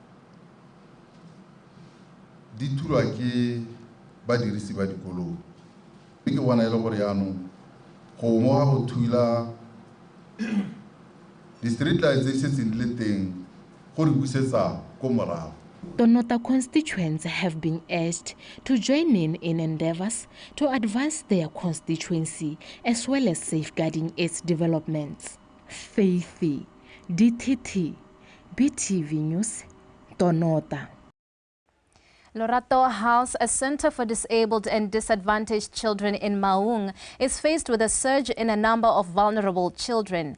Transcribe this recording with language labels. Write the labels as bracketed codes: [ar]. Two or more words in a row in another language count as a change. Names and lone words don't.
[tn] di thulwa ke badirisi ba dikoloi ke bona ile gore yaanong go mo ga go thula di- [en] street lights [tn] tse setseng le teng go re busetsa ko morago. [en] Tonota constituents have been urged to join in endeavors to advance their constituency as well as safeguarding its developments. Faithy, DTT, BTV News, Tonota. Lorato House, a center for disabled and disadvantaged children in Maung, is faced with a surge in a number of vulnerable children.